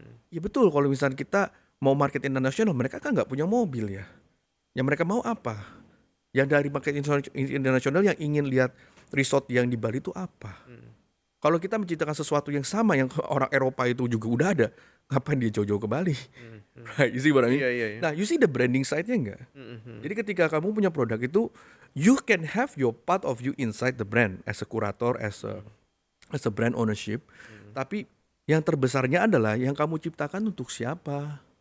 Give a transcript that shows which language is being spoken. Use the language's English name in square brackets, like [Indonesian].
[Indonesian] Ya betul, kalau misalnya kita mau market internasional, mereka kan nggak punya mobil ya. Yang mereka mau apa? Yang dari market internasional yang ingin lihat resort yang di Bali itu apa? Kalau kita menciptakan sesuatu yang sama yang orang Eropa itu juga udah ada, ngapain dia jauh-jauh ke Bali? [English] Right, you see what I mean? [Indonesian] Iya. Nah, [English] you see the branding side- [Indonesian] nya enggak? Jadi ketika kamu punya produk itu, [English] you can have your part of you inside the brand as a curator, as a brand ownership. [Indonesian] Tapi yang terbesarnya adalah yang kamu ciptakan untuk siapa?